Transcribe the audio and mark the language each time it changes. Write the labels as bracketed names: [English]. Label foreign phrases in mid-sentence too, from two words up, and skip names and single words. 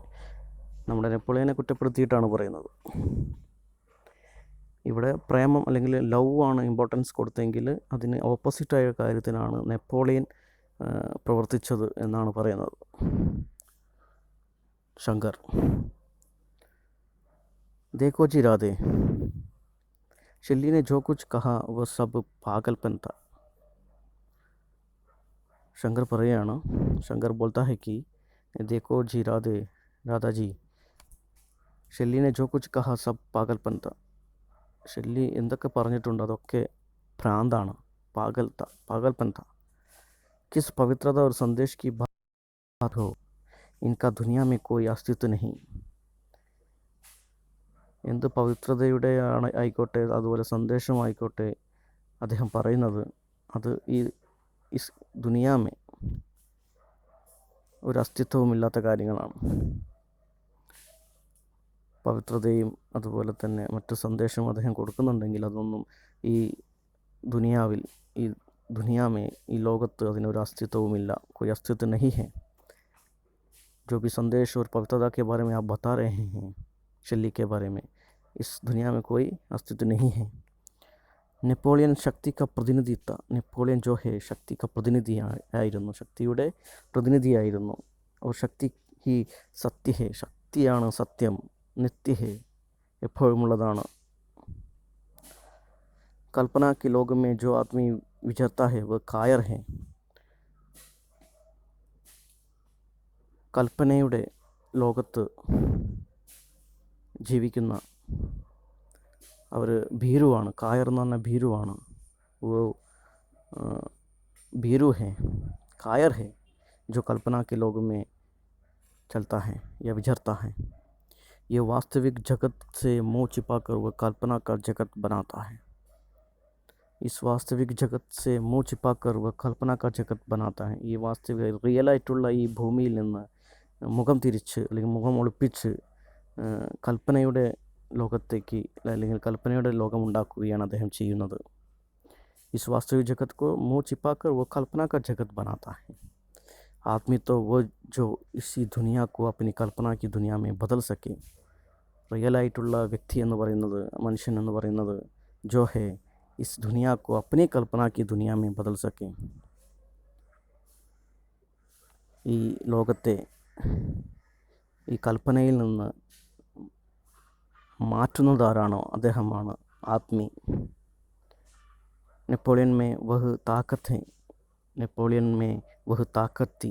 [Malayalam] നമ്മുടെ നെപ്പോളിയനെ കുറ്റപ്പെടുത്തിയിട്ടാണ് പറയുന്നത്. ഇവിടെ പ്രേമം അല്ലെങ്കിൽ ലവ് ആണ് ഇമ്പോർട്ടൻസ് കൊടുത്തെങ്കിൽ അതിന് ഓപ്പോസിറ്റായ കാര്യത്തിനാണ് നെപ്പോളിയൻ പ്രവർത്തിച്ചത് എന്നാണ് പറയുന്നത് ശങ്കർ. [Hindi] देखो जी राधे, शेल्ली ने जो कुछ कहा वो सब पागलपन था. शंकर പറയുകയാണ്, शंकर बोलता है कि देखो जी राधे, राधा जी, ഷെല്ലി ने जो कुछ कहा सब पागलपन था. [Malayalam] ഷെല്ലി എന്തൊക്കെ പറഞ്ഞിട്ടുണ്ട് അതൊക്കെ ഭ്രാന്താണ്, [Hindi] पागलपन था. किस पवित्रता और संदेश की बात हो, इनका दुनिया में कोई अस्तित्व नहीं. [Malayalam] എന്ത് പവിത്രതയുടെ ആയിക്കോട്ടെ, അതുപോലെ സന്ദേശമായിക്കോട്ടെ അദ്ദേഹം പറയുന്നത്, അത് ഈ ദുനിയാമേ ഒരു അസ്തിത്വവുമില്ലാത്ത കാര്യങ്ങളാണ്. പവിത്രതയും അതുപോലെ തന്നെ മറ്റു സന്ദേശവും അദ്ദേഹം കൊടുക്കുന്നുണ്ടെങ്കിൽ അതൊന്നും ഈ ദുനിയാവിൽ, ഈ ദുനിയാമേ, ഈ ലോകത്ത് അതിനൊരു അസ്തിത്വവുമില്ല. [Hindi] कोई अस्तित्व नहीं है. जो भी संदेश और पवित्रता के बारे में आप बता रहे हैं ഷെല്ലി के बारे में, इस दुनिया में कोई अस्तित्व नहीं है. നെപ്പോളിയൻ शक्ति का प्रतिनिधि था. നെപ്പോളിയൻ जो है शक्ति का प्रतिनिधि [Malayalam] ആയിരുന്നു, ശക്തിയുടെ പ്രതിനിധിയായിരുന്നു. [Hindi] और शक्ति ही सत्य है. [Malayalam] ശക്തിയാണ് സത്യം. [Hindi] नित्य है, എപ്പോഴുമുള്ളതാണ്. कल्पना की लोक में जो आदमी विचरता है वह कायर है. [Malayalam] കൽപ്പനയുടെ ലോകത്ത് ജീവിക്കുന്ന അവർ ഭീരുവാണ്. കായർ എന്ന് പറഞ്ഞാൽ ഭീരുവാണ്. [Hindi] वो भीरू है, कायर है, जो कल्पना के लोग में चलता है या विचरता है. ये वास्तविक जगत से मुँह छिपाकर वह कल्पना का जगत बनाता है. इस वास्तविक जगत से मुँह छिपाकर वह कल्पना का जगत बनाता है. [Malayalam] ഈ വാസ്തവിക റിയലായിട്ടുള്ള ഈ ഭൂമിയിൽ നിന്ന് മുഖം തിരിച്ച് അല്ലെങ്കിൽ മുഖം ഒളിപ്പിച്ച് കൽപ്പനയുടെ ലോകത്തേക്ക് അല്ലെങ്കിൽ കൽപ്പനയുടെ ലോകം ഉണ്ടാക്കുകയാണ് അദ്ദേഹം ചെയ്യുന്നത്. [Hindi] इस वास्तविक जगत को मुँह छिपाकर वो कल्पना का जगत बनाता है. आदमी तो वो जो इसी दुनिया को अपनी कल्पना की दुनिया में बदल सके. [Malayalam] റിയലായിട്ടുള്ള വ്യക്തി എന്ന് പറയുന്നത്, മനുഷ്യൻ എന്ന് പറയുന്നത് [Hindi] जो है इस दुनिया को अपनी कल्पना की दुनिया में बदल सके. [Malayalam] ഈ ലോകത്തെ ഈ കൽപ്പനയിൽ നിന്ന് മാറ്റുന്നതാരാണോ അദ്ദേഹമാണ് ആത്മി. [Hindi] नेपोलियन में वह ताकत है. नेपोलियन में वह ताकती.